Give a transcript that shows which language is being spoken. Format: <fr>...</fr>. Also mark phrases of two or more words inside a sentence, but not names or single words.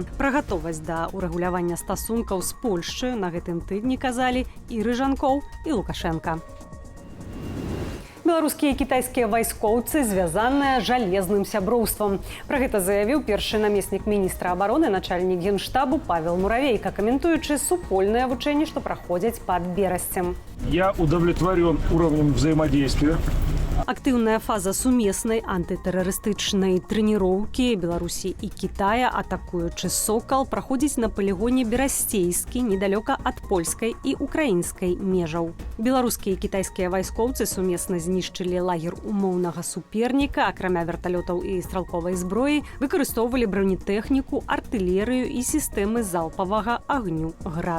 <be>Пра гатовасць да ўрэгулявання стасункаў з Польшчы на гэтым тыдні казалі і Рыжанкоў, і Лукашенка. Беларускія і кітайскія вайскоўцы звязаныя жалезным сяброўствам. Пра гэта заявіў першы намеснік міністра абароны, начальнік генштабу Павел Муравейка, каментуючы супольныя вучэнні, што праходзяць пад Берасцем.</be> <ru>Я удовлетворен уровнем взаимодействия.</ru> <be>Актыўная фаза сумеснай антытэрарыстычнай трэніроўкі Беларусі і Кітая, атакуючы «Сокал», праходзіць на палігоне Берасцейскі, недалёка ад польскай і украінскай межаў. Беларускія і кітайскія вайскоўцы сумесна знішчылі лагер умоўнага суперніка, акрамя верталётаў і стралковай зброі, выкарыстоўвалі бронетэхніку, артылерыю і сістэмы залпавага агню «Град».</be>